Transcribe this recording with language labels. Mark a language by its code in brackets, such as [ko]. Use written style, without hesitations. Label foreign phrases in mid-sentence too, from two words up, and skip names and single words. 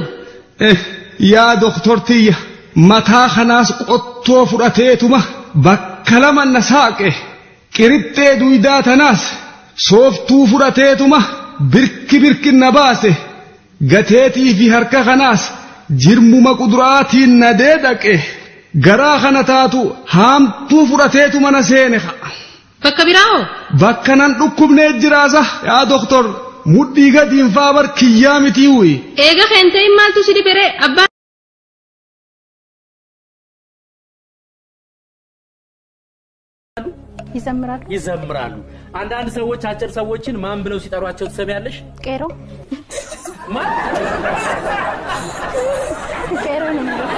[om] Yaa doktortiyya mataa kanaas qottoo fudhateetuma bakka lama na saaqe qirixxee duydaa tanaas sooftuu fudhateetuma birki na baase gateetii fi harka kanaas jirmuma kuduraatiin na deedaqe garaa kana taatu haamtuu fudhateetuma na seene ka'a. Bakka biraa'oo? Bakka nan dhukkubnee jiraasa yaa doktor mudhii gadiin faa bar kiyyaa mitii wuyi. Eega keentee maaltu si dhibere abbaa? [am] ይዘምራሉ አንዳንድ ሰዎች አጭር ሰዎችን ማን ብለው ሲጠሯቸው ትሰሚያለሽ? ቄሮ ማን? ቄሮ ነው